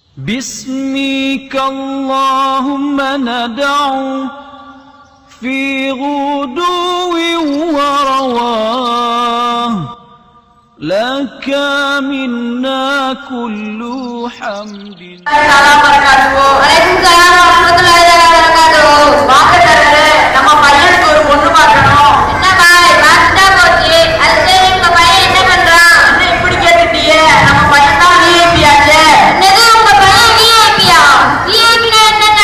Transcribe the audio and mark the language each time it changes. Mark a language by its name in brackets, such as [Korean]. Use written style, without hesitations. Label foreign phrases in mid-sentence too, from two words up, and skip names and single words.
[Arabic] باسمك اللهم ندعو في غدو ورواه لك منا كل حمد. [Tamil] நம்ம பையனுக்கு ஒரு பொண்ணு பார்க்கணும். என்னப்பா பார்த்துட்டா போச்சு. அது எங்க பையன் என்ன பண்றான்? என்ன இப்படி கேட்டுட்டியே? நம்ம பையன் தான் விஐபி ஆச்சு. என்னது உங்க பையன் விஐபியா? விஐபினா என்னங்க?